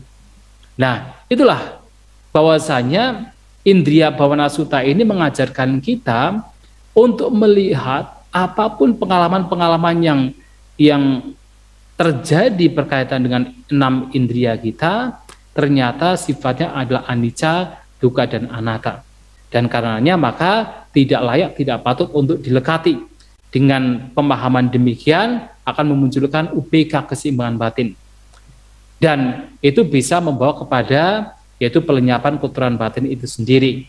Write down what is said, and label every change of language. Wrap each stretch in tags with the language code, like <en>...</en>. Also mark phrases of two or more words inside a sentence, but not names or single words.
<id>Nah, itulah bahwasanya Indriya Bhavana Sutta ini mengajarkan kita untuk melihat apapun pengalaman-pengalaman yang terjadi berkaitan dengan 6 indriya kita, ternyata sifatnya adalah</id> <pi>anicca, dukkha</pi> <id>dan anatta. Dan karenanya maka tidak layak, tidak patut untuk dilekati. Dengan pemahaman demikian akan memunculkan UPK, keseimbangan batin. Dan itu bisa membawa kepada yaitu pelenyapan kotoran batin itu sendiri.</id>